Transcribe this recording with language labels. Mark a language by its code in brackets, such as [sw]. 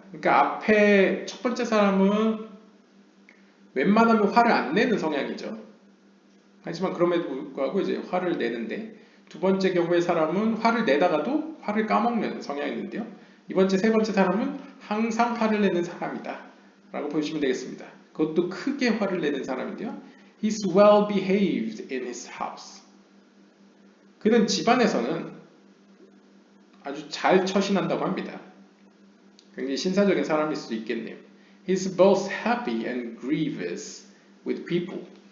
[ko] 그러니까 앞에 첫 번째 사람은 웬만하면 화를 안 내는 성향이죠. 하지만 그럼에도 불구하고 이제 화를 내는데 두 번째 경우의 사람은 화를 내다가도 화를 까먹는 성향이 있는데요. 이번째 세 번째 사람은 항상 화를 내는 사람이다 라고 보시면 되겠습니다. 그것도 크게 화를 내는 사람인데요. [en] He's well behaved in his house. [ko] 그는 집안에서는 아주 잘 처신한다고 합니다. 굉장히 신사적인 사람일 수도 있겠네요. [en] He's both happy and grievous with people.